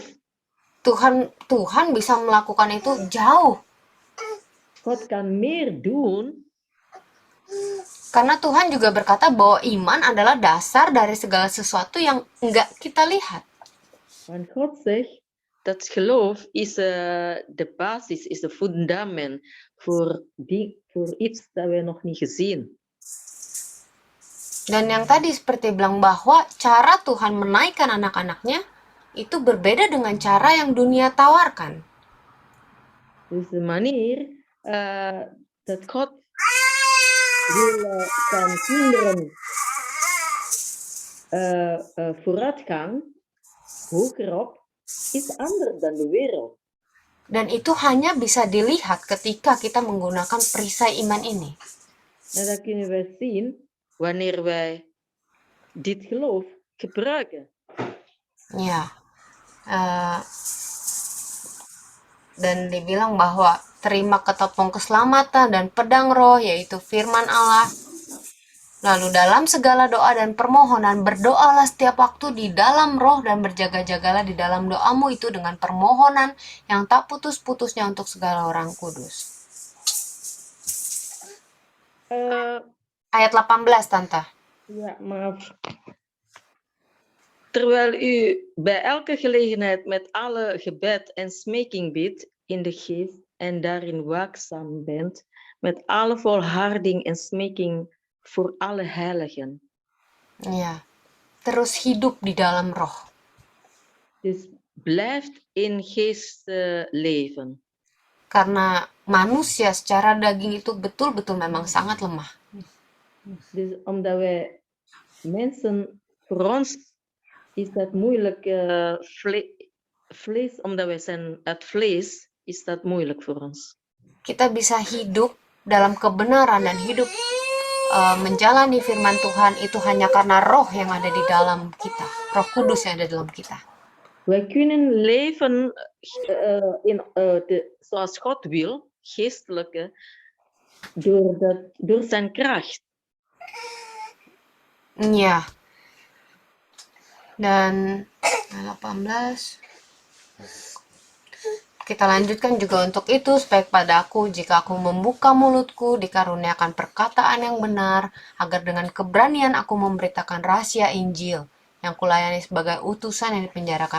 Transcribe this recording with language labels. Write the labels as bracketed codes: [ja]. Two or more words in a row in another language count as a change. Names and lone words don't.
[id] Tuhan bisa melakukan itu jauh. [nl] God kan meer doen. [id] Karena Tuhan juga berkata bahwa iman adalah dasar dari segala sesuatu yang enggak kita lihat. [nl] Want God zegt dat geloof is de basis, is de fundament voor iets dat we nog niet gezien. [id] Dan yang tadi seperti bilang bahwa cara Tuhan menaikkan anak-anaknya itu berbeda dengan cara yang dunia tawarkan. [nl] Dus de manier dat God wil zijn kinderen vooruitgang, hogerop, is anders dan de wereld. [id] Dan itu hanya bisa dilihat ketika kita menggunakan perisai iman ini. [nl] En dat kunnen wij zien wanneer wij dit geloof gebruiken. [id] Ya, dan dibilang bahwa terima ketopong keselamatan dan pedang roh, yaitu firman Allah. Lalu dalam segala doa dan permohonan, berdoalah setiap waktu di dalam roh dan berjaga-jagalah di dalam doamu itu dengan permohonan yang tak putus-putusnya untuk segala orang kudus. Ayat 18, Tante. Ja, maaf. [nl] Terwijl u bij elke gelegenheid met alle gebed en smeking bidt in de geest en daarin waakzaam bent, met alle volharding en smeking voor alle heiligen. [id] Ya, terus hidup di dalam roh. [nl] Dus blijft in geest leven. [id] Karena manusia secara daging itu betul-betul memang sangat lemah. [nl] Dus omdat wij mensen, voor ons is dat moeilijk, vlees, omdat wij zijn uit vlees, is dat moeilijk voor ons. [id] Kita bisa hidup dalam kebenaran dan hidup menjalani firman Tuhan itu hanya karena roh yang ada di dalam kita, roh kudus yang ada dalam kita. [nl] Wij kunnen leven zoals God wil, geestelijke, door zijn kracht. [id] Ya. Dan 18. Kita lanjutkan juga untuk itu, supaya padaku jika aku membuka mulutku dikaruniakan perkataan yang benar, agar dengan keberanian aku memberitakan rahasia Injil yang kulayani sebagai utusan yang dipenjarakan.